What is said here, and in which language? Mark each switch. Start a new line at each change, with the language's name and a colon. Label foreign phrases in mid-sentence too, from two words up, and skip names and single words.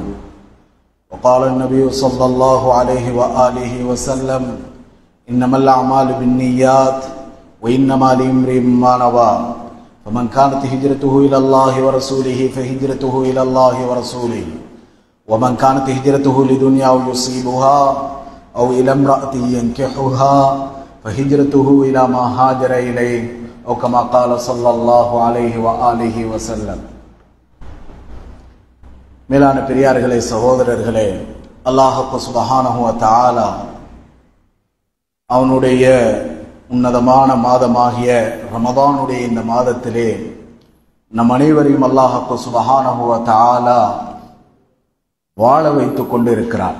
Arabic: وقال النبي صلى الله عليه وآله وسلم: إنما الأعمال بالنيات وإنما لامرئ ما نوى، فمن كانت هجرته إلى الله ورسوله فهجرته إلى الله ورسوله، ومن كانت هجرته لدنيا يصيبها أو إلى امرأة ينكحها فهجرته إلى ما هاجر إليه، أو كما قال صلى الله عليه وآله وسلم.
Tamil: மேலான பெரியார்களே, சகோதரர்களே,
Arabic: الله سبحانه وتعالى
Tamil: அவனுடைய உன்னதமான மாதமாகிய ரமதானுடைய இந்த மாதத்திலே நம் அனைவரையும்
Arabic: الله سبحانه وتعالى
Tamil: வாழ வைத்துக் கொண்டு இருக்கிறார்.